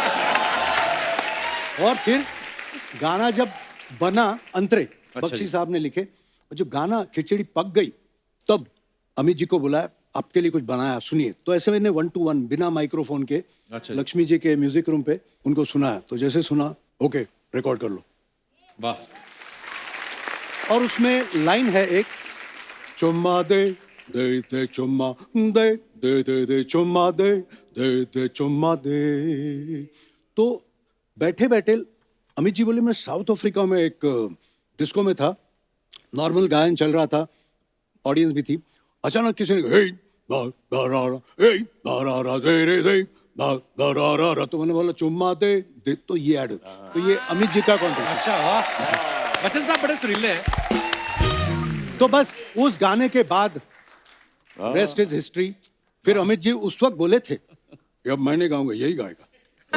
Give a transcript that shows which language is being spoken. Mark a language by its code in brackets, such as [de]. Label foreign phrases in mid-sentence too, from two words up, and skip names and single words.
[hi] और फिर गाना जब बना अंतरे, बख्शी साहब ने लिखे, और जब गाना खिचड़ी पक गई तब अमित जी को बुलाया, आपके लिए कुछ बनाया सुनिए। तो ऐसे मैंने 1 to 1 बिना माइक्रोफोन के लक्ष्मी जी के म्यूजिक रूम पे उनको सुनाया। तो जैसे सुना ओके रिकॉर्ड कर लो। वाह। और उसमें लाइन है एक, चुम्मा दे दे दे चुम्मा दे दे दे दे चुम्मा दे दे दे चुम्मा दे। तो बैठे बैठे अमित जी बोले मैं साउथ अफ्रीका में एक डिस्को में था, नॉर्मल गायन चल रहा था, ऑडियंस भी थी। अचानक किसी ने हे दा दा रा रा, हे दा रा रा दे रे दे दा दा रा रा रा, तो मैंने बोला चुम्मा दे दे, तो ये ऐड, तो ये अमित जी का कॉन्टेक्ट। अच्छा वाह, बच्चन साहब बड़े सुरीले हैं। तो बस उस गाने के बाद [en] rest is history. [hi] फिर अमित जी उस वक्त बोले थे कि अब मैंने गाऊंगा यही गाएगा।